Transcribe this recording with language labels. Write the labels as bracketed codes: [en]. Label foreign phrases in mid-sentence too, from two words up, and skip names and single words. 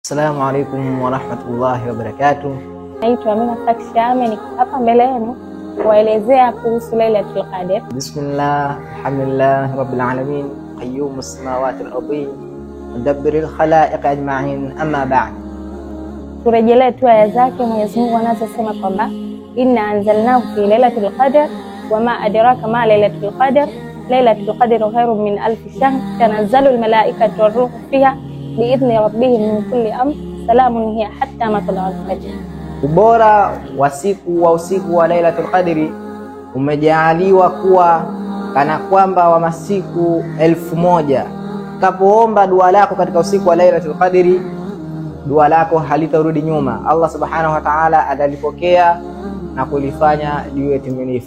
[ar] السلام عليكم ورحمة الله وبركاته. [sw] Naitwa Amina Fakshame, niko hapa mbele yenu kuelezea kuhusu Lailatul Qadr. [ar] بسم الله، الحمد لله رب العالمين، قيوم السماوات والأرض، مدبر الخلائق أجمعين، أما بعد. [sw] Turejelee tu aya zake Mwenyezi Mungu anazosema kwamba [ar] إنا أنزلناه في ليلة القدر وما أدراك ما ليلة القدر ليلة القدر خير من ألف شهر تنزل الملائكة والروح فيها بإذن ربهم من كل أمر سلام هي حتى مطلع الفجر. [sw] Ubora wa usiku wa Lailatul Qadri umejaaliwa kuwa kana kwamba wa masiku 1000. Kapoomba dua lako katika usiku wa Lailatul Qadri, dua lako halitarudi nyuma. [ar] الله سبحانه وتعالى [sw] atalipokea na kulifanya liwe timilifu.